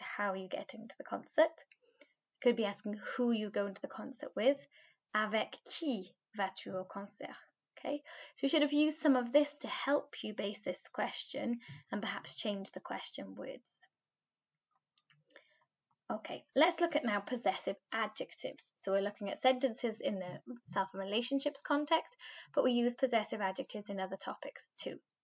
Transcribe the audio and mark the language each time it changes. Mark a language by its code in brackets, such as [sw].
[en] How are you getting to the concert? Could be asking who you going to the concert with. [fr] Avec qui vas-tu au concert? [en] Okay, so you should have used some of this to help you base this question and perhaps change the question words. Okay, let's look at now possessive adjectives. So we're looking at sentences in the self and relationships context, but we use possessive adjectives in other topics too.